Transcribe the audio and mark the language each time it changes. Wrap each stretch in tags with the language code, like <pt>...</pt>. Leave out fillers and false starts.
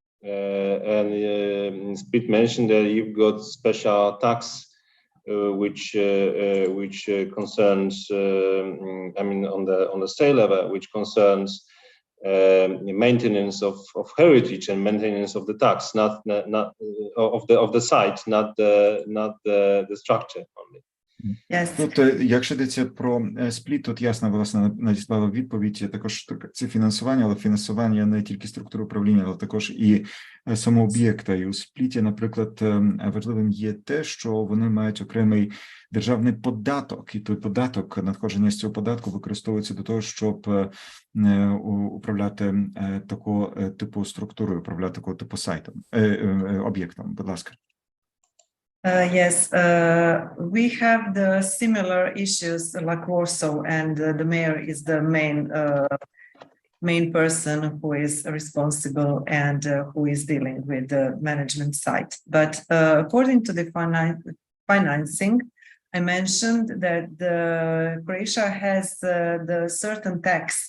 <en>And Split mentioned that you've got special tax which concerns, I mean, on the state level, which concerns maintenance of heritage and maintenance of the tax, not of the site, not the structure only. Yes.</en> <uk>Тут, якщо йдеться про спліт, тут ясно, власне, надіслала відповідь, також це фінансування, але фінансування не тільки структури управління, але також і самого об'єкта. І у спліті, наприклад, важливим є те, що вони мають окремий державний податок, і той податок, надходження з цього податку використовується до того, щоб управляти такого типу структурою, управляти такого типу сайтом, об'єктом. Будь ласка.</uk> <en>Yes, we have the similar issues like Warsaw, and the mayor is the main person who is responsible and who is dealing with the management side. But according to the financing, I mentioned that Croatia has the certain tax.</en>